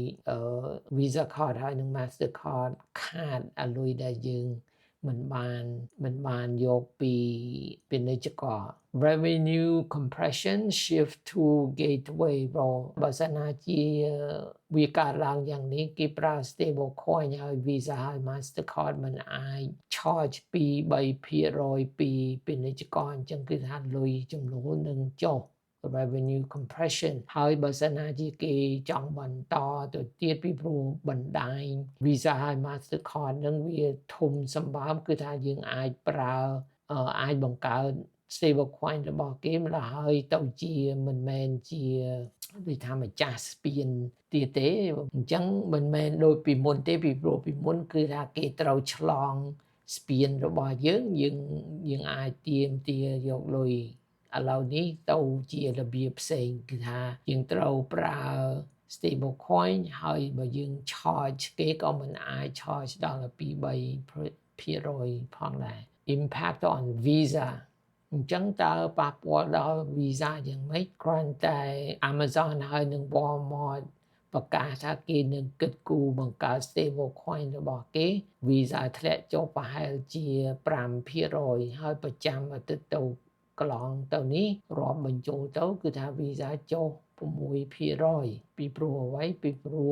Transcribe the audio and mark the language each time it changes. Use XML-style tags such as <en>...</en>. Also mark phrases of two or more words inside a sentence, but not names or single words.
<km>Visa card ហើយនិង Mastercard ខាតអាលុយដែលយើងមិនបានយកពីពាណិជ្ជករ</km> <en>revenue compression shift to gateway</en> <km>បើសិនណាជាវាកើតឡើងយ៉ាងនេះគេប្រើ</km> <en>stable coin</en> <km>ហើយ Visa ហើយ Mastercard មិនអាច charge ពី 3%ពីពាណិជ្ជករអញ្ចឹងគឺថាលុយចំណូលនឹងចុះ</km> <en>revenue compression</en> <km>ហើយបើសិនណាជាគេចង់បន្តទៅទៀតពីព្រោះបណ្ដាញ Visa ហើយ Mastercard នឹងវាធំសម្បើមគឺថាយើងអាចប្រើអាចបង្កើត</km> <en>stable coin</en> <km>របស់គេម្ល៉េះហើយទៅជា មិនមែនជាដូចថាម្ចាស់ស្ពានទៀតទេអញ្ចឹងមិនមែនដូចពីមុនទេពីព្រោះពីមុនគឺថាគេត្រូវឆ្លងស្ពានរបស់យើងអាចទាមទារយកលុយឥឡូវនេះទៅជារបៀបផ្សេងគឺថាយើងត្រូវប្រើ</km> <en>stable coin</en> <km>ហើយបើយើង charge គេក៏មិនអាច charge ដល់ពី 3%ផងដែរ</km> <en>impact on Visa</en> <km>អញ្ចឹងតើប៉ះពាល់ដល់ Visa យ៉ាងម៉េចគ្រាន់តែ Amazon ហើយនិង Walmart ប្រកាសថាគេនឹងគិតគូរបង្កើត</km> <en>stable coin</en> <km>របស់គេ Visa ធ្លាក់ចុះប្រហែលជា 5% ហើយប្រចាំអាទិត្យទៅកន្លងទៅនេះរាប់បញ្ចូលទៅគឺថា Visa ចុះ 6% ពីព្រោះអ្វីពីព្រោះ</km>